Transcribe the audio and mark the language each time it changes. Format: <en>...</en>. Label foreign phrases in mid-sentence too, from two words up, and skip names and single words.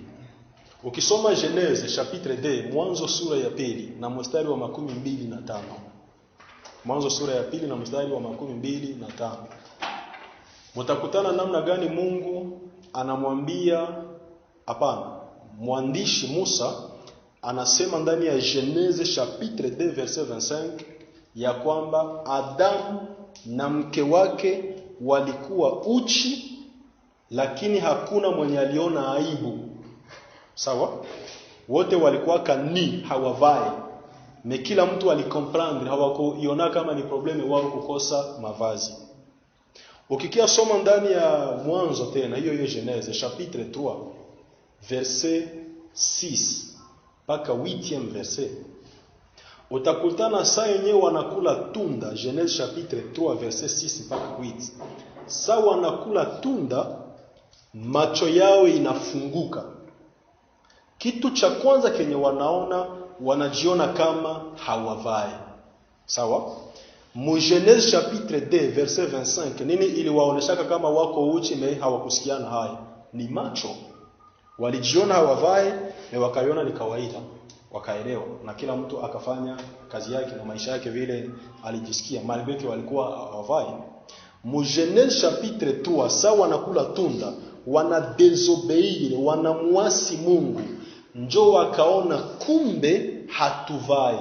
<sw>Ukisoma Genese chapitre 2, Mwanzo sura ya 2 na mstari wa 25. Mwanzo sura ya 2 na mstari wa 25. Mtakutana namna gani Mungu anamwambia mwandishi Musa anasema ndani ya Genese chapitre 2 verset 25 ya kwamba Adamu na mke wake walikuwa uchi, lakini hakuna mwenye aliona aibu. Sawa? Wote walikuwa kani hawavai. Me kila mtu alikomprendre, hawakuiona kama ni probleme wao kukosa mavazi. Ukikia soma ndani ya Mwanzo tena, hiyo Genese chapitre 3 verset 6 mpaka 8e verset. Utakutana saa yenyewe wanakula tunda, Genese chapitre 3 verset 6 mpaka 8. Saa wanakula tunda, macho yao inafunguka. Kitu cha kwanza kenye wanaona, wanajiona kama hawavai. Sawa? Mu Genese chapitre 2 verset 25, nini iliwaoneshaka kama wako uchi na hawakusikiana haya? Ni macho. Walijiona hawavai na wakaiona ni kawaida, wakaelewa, na kila mtu akafanya kazi yake na maisha yake vile alijisikia, malgré walikuwa hawavai. Mu Genese chapitre 3, saa wanakula tunda, wanadesobéir, wanamuasi Mungu, njoo wakaona kumbe hatuvai.</sw>